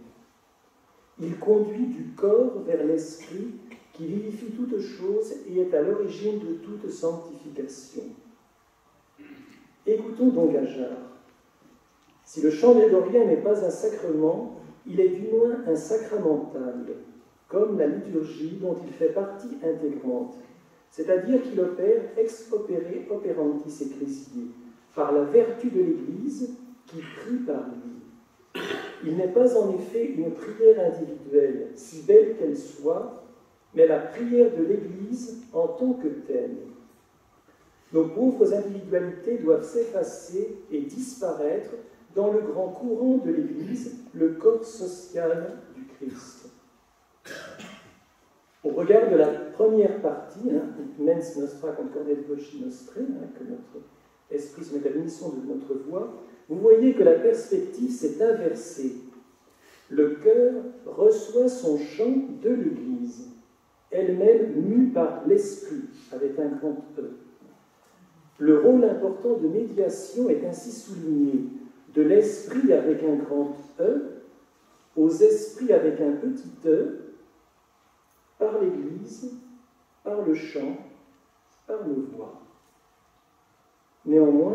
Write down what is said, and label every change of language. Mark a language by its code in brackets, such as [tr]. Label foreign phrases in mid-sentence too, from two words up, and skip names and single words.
[fr] Il conduit du corps vers l'esprit qui vivifie toute chose et est à l'origine de toute sanctification. Écoutons donc Ajar. Si le chant grégorien n'est pas un sacrement, il est du moins un sacramental, comme la liturgie dont il fait partie intégrante, c'est-à-dire qu'il opère [la] ex opere operantis ecclesiae, [fr] par la vertu de l'Église qui prie par lui. Il n'est pas en effet une prière individuelle, si belle qu'elle soit, mais la prière de l'Église en tant que telle. Nos pauvres individualités doivent s'effacer et disparaître dans le grand courant de l'Église, le corps social du Christ. Au regard de la première partie, [la] Mens nostra concordet voci nostrae, [fr] que notre esprit se met à l'unisson de notre voix, vous voyez que la perspective s'est inversée. Le cœur reçoit son chant de l'Église, elle-même mue par l'esprit, avec un grand E. Le rôle important de médiation est ainsi souligné, de l'esprit avec un grand E aux esprits avec un petit E, par l'Église, par le chant, par nos voix.